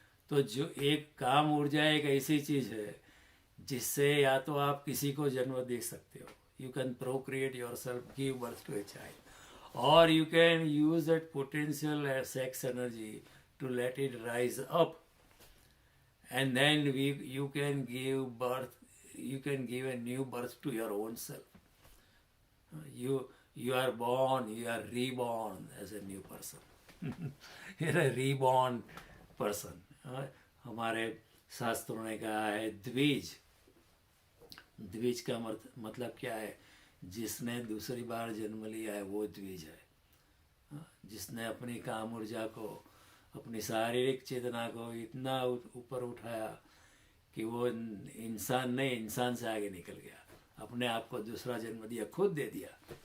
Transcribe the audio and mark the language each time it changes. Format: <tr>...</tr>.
<hi>तो जो एक काम ऊर्जा एक ऐसी चीज़ है जिससे या तो आप किसी को जन्म दे सकते हो,</hi> <en>You can procreate your self, give birth to a child, or you can use that potential sex energy to let it rise up, and then you can give birth, you can give a new birth to your own self. You are born, you are reborn as a new person. You're a reborn person.</en> <hi>हमारे शास्त्रों ने कहा है द्विज, द्विज का मतलब क्या है? जिसने दूसरी बार जन्म लिया है वो द्विज है। जिसने अपनी काम ऊर्जा को, अपनी शारीरिक चेतना को इतना ऊपर उठाया कि वो इंसान नहीं, इंसान से आगे निकल गया, अपने आप को दूसरा जन्म दिया, खुद दे दिया।</hi>